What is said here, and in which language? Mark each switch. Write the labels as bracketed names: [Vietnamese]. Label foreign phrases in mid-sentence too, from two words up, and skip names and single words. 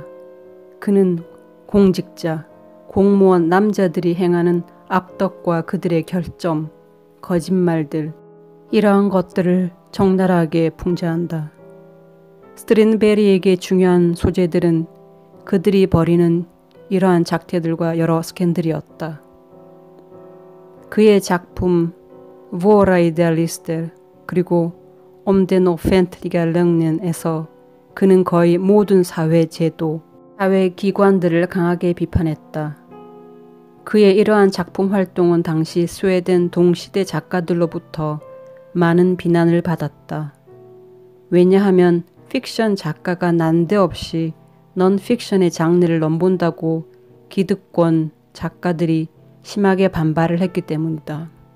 [Korean] 그는 공직자, 공무원 남자들이 행하는 악덕과 그들의 결점, 거짓말들, 이러한 것들을 적나라하게 풍자한다. 스트린베리에게 중요한 소재들은 그들이 벌이는 이러한 작태들과 여러 스캔들이었다. 그의 작품 Våra idealister 그리고 Om den offentliga lögnen-에서 그는 거의 모든 사회 제도, 사회 기관들을 강하게 비판했다. 그의 이러한 작품 활동은 당시 스웨덴 동시대 작가들로부터 많은 비난을 받았다. 왜냐하면 픽션 작가가 난데없이 넌픽션의 장르를 넘본다고 기득권 작가들이 심하게 반발을 했기 때문이다.